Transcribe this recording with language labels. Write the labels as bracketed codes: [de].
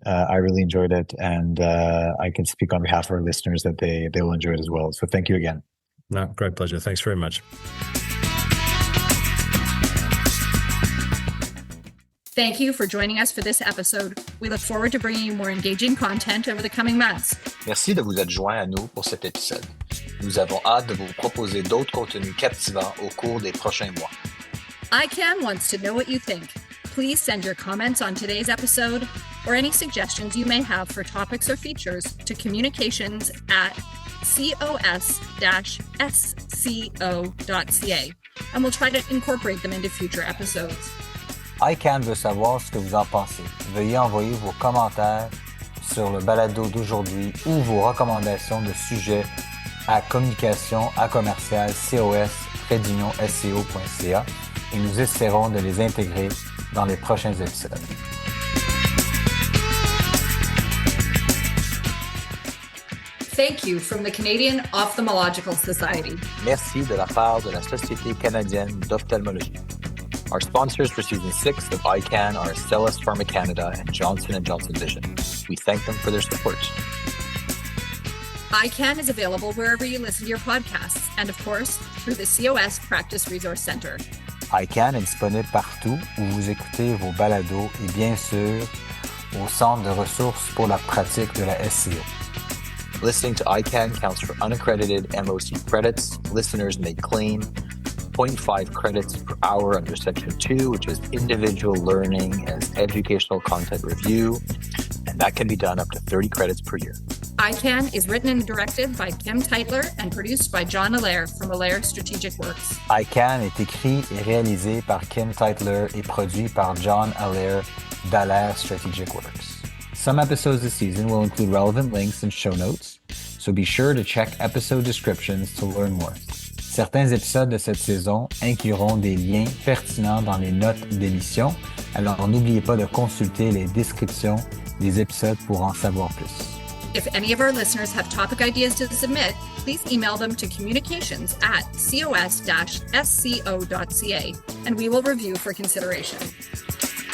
[en] I really enjoyed it, and I can speak on behalf of our listeners that they will enjoy it as well. So thank you again. No, great pleasure. Thanks very much. Thank you for joining us for this episode. We look forward to bringing you more engaging content over the coming months. [fr] Merci de vous être joint à nous pour cet épisode. Nous avons hâte de vous proposer d'autres contenus captivants au cours des prochains mois. [en] EyeCan wants to know what you think. Please send your comments on today's episode or any suggestions you may have for topics or features to communications@cos-sco.ca, and we'll try to incorporate them into future episodes. [fr] EyeCan veut savoir ce que vous en pensez. Veuillez envoyer vos commentaires sur le balado d'aujourd'hui ou vos recommandations de sujets à communication@cos-sco.ca et nous essaierons de les intégrer dans les prochains épisodes. [en] Thank you from the Canadian Ophthalmological Society. [fr] Merci de la part de la Société canadienne d'ophtalmologie. [en] Our sponsors for Season 6 of EyeCan are Astellas, Pharma Canada, and Johnson&Johnson Vision. We thank them for their support. EyeCan is available wherever you listen to your podcasts, and of course, through the COS Practice Resource Center. [fr] EyeCan est disponible partout où vous écoutez vos balados et bien sûr au Centre de ressources pour la pratique de la SCO. [en] Listening to EyeCan counts for unaccredited MOC credits. Listeners may claim 0.5 credits per hour under Section 2, which is individual learning as educational content review, and that can be done up to 30 credits per year. EyeCan is written and directed by Kim Tytler and produced by John Allaire from Allaire Strategic Works. [fr] EyeCan est écrit et réalisé par Kim Tytler et produit par John Allaire d'Allaire Strategic Works. [en] Some episodes this season will include relevant links and show notes, so be sure to check episode descriptions to learn more. [fr] Certains épisodes de cette saison incluront des liens pertinents dans les notes d'émission, alors n'oubliez pas de consulter les descriptions des épisodes pour en savoir plus. [en] If any of our listeners have topic ideas to submit, please email them to communications@cos-sco.ca, and we will review for consideration.